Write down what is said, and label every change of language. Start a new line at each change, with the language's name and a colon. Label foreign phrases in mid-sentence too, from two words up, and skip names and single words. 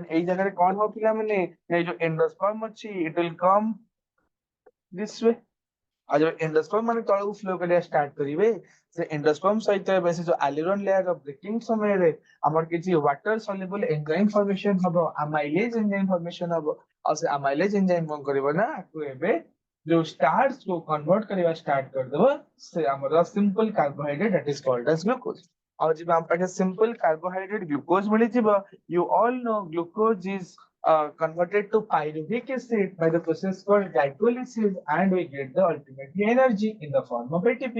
Odia: ଏଇ ଜାଗାରେ କଣ ହବ ପିଲାମାନେ ଏଇ ଯୋଉ ଏଣ୍ଡୋସ୍ପର୍ମ ଅଛି
English: it will come this way
Odia: ଆଉ ଯୋଉ ଏଣ୍ଡୋସ୍ପର୍ମ ମାନେ ତଳକୁ ଫ୍ଲୋ କରିବା ଷ୍ଟାର୍ଟ କରିବେ ସେ ଏଣ୍ଡୋସ୍ପର୍ମ ସହିତ ଏବେ ସେ ଯୋଉ
English: aleurone layer breaking
Odia: ସମୟରେ ଆମର କିଛି
English: water soluble enzyme formation
Odia: ହବ
English: amylase enzyme formation
Odia: ହବ ଆଉ ସେ
English: amylase enzyme
Odia: କଣ କରିବ ନା ଆକୁ ଏବେ ଯୋଉ ଷ୍ଟାର୍ଚ କୁ କନଭର୍ଟ କରିବା ଷ୍ଟାର୍ଟ କରିଦେବ ସେ ଆମର
English: simple carbohydrate that is called as glucose
Odia: ଆଉ ଯେବେ ଆମ ପାଖେ
English: simple carbohydrate glucose
Odia: ମିଳିଯିବ
English: you all know glucose is converted to pyruvic acid by the process called glycolysis and we get the ultimate energy in the form of ATP.